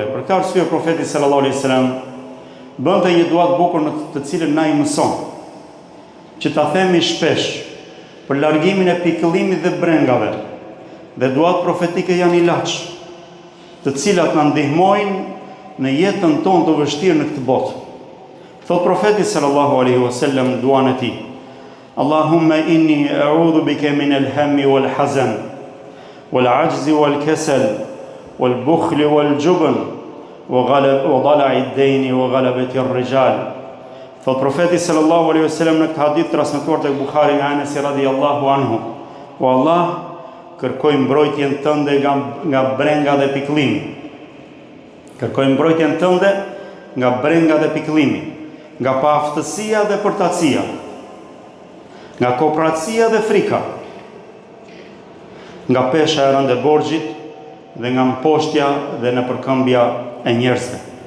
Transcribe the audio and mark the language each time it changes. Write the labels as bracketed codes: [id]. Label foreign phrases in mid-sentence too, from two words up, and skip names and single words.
[sq] Për këtë arsye profeti [ar] صلى الله عليه وسلم [sq] bënte një dua të bukur në të cilën na i mëson, që ta themi shpesh për largimin e pikëllimit dhe brengave. Dhe duat profetike janë ilaç, të cilat na ndihmojnë në jetën tonë të vështirë në këtë botë. Thot profeti [ar] صلى الله عليه وسلم [sq] duan e tij: [ar] اللهم إني أعوذ بك من الهم والحزن والعجز والكسل والبخل والجبن وضلع الدين وغلبة الرجال. [sq] Thot profeti [ar] صلى الله عليه وسلم [sq] në këtë hadith transmetuar tek Buhari nga Anas [ar] رضي الله عنه: [sq] O Allah, kërkoj mbrojtjen tënde nga brenga dhe pikëllimi. Kërkoj mbrojtjen tënde nga brenga dhe pikëllimi, nga paaftësia dhe përtatësia, nga kopratësia dhe frika, nga pesha e rëndë e borxhit dhe nga mposhtja dhe në përkëmbja e njerëzve.